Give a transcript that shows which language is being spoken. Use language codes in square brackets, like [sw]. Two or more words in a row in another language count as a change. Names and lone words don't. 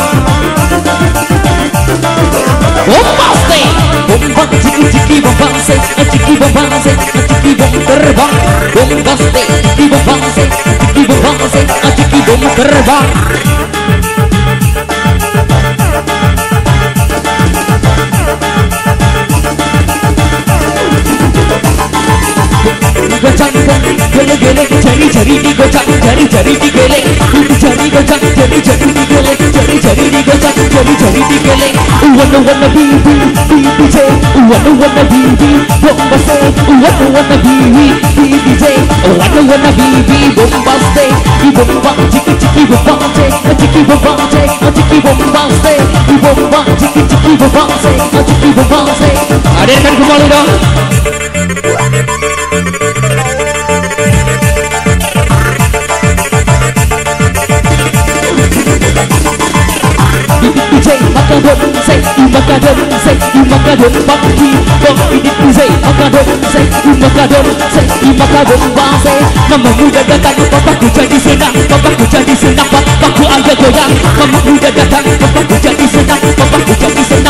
[id] Bombastic, ciki bombastic, ciki bombastic, ciki bom terbang. Bombastic, ciki bombastic, ciki bombastic, ciki bom terbang. Gocangkan, gele-gele, jari-jari digocang, jari-jari digeleng. Jari gocang, jari-jari digeleng, jari-jari jari digocak, jari digeleng. [en] Wanna be DJ, wanna be bombastic, wanna be DJ, wanna be bombastic, bomba chiki bombastic, chiki bombastic, chiki bombastic, bomba chiki bombastic, chiki bombastic. [id] Hadirkan kembali dong. [en] DJ Makadon say, Makadon say, [id] Makadon bangki, dong ini DJ Makadon say, Makadon say, Makadon bangsa. Mama muda datang, bapakku jadi senang, bapakku jadi senang, bapakku agak goyang. Mama muda datang, bapakku jadi senang, bapakku jadi senang.